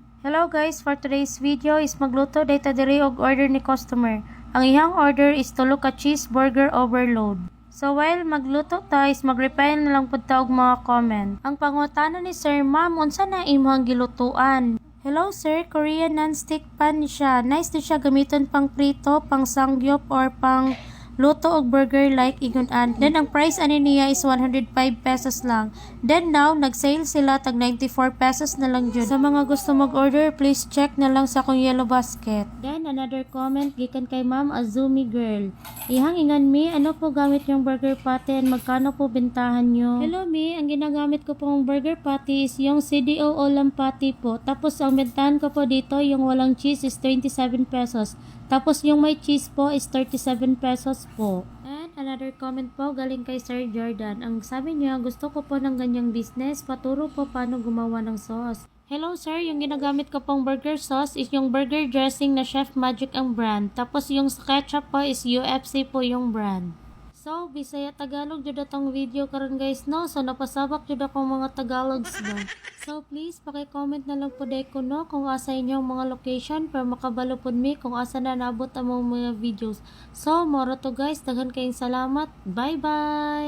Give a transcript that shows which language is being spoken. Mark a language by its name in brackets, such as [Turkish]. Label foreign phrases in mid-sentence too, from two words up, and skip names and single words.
[English] Hello guys, for today's video is [Cebuano] magluto data diri og order ni customer. Ang iyang order is tulo ka cheeseburger overload. So while magluto ta is mag-reply na lang pud ta og mga comment. Ang pangutana ni Sir, ma'am, unsa na imong gilutuan? [English] Hello sir, Korean non-stick pan [Cebuano] ni siya. Nice din siya gamiton pang prito, pang sangyup or pang luto og burger like ingon-an. Then ang price ani niya is 105 pesos lang. [English] Then now [Cebuano] nag-sale sila tag 94 pesos na lang jud. Sa mga gusto mag-order, [English] please check [Cebuano] na lang sa akong yellow basket. [English] Then another comment [Cebuano] gikan kay Ma'am Azumi Girl. Ihang ingan mi, [Filipino] ano po gamit yung burger patty and magkano po bentahan nyo? Hello mi, ang ginagamit ko pong [English] burger patty [Filipino] is yung CDO Olam patty po. Tapos ang bentahan ko po dito yung walang cheese is 27 pesos. Tapos yung may cheese po is 37 pesos po. [English] And another comment [Filipino] po galing kay Sir Jordan. Ang sabi niya, gusto ko po ng ganyang business. Paturo po paano gumawa ng sauce. Hello sir, yung ginagamit ko pong [English] burger sauce [Filipino] is yung [English] burger dressing [Filipino] na Chef Magic ang brand. Tapos yung ketchup po is UFC po yung brand. [Cebuano] So, Bisaya Tagalog jud atong video karon guys, no? So napasabak jud akong mga Tagalogs ba. So please paki-comment na lang pud ko no kung asa inyong mga location para makabalo pud mi kung asa na naabot ang mga videos. So, moro to guys, daghan kayong salamat.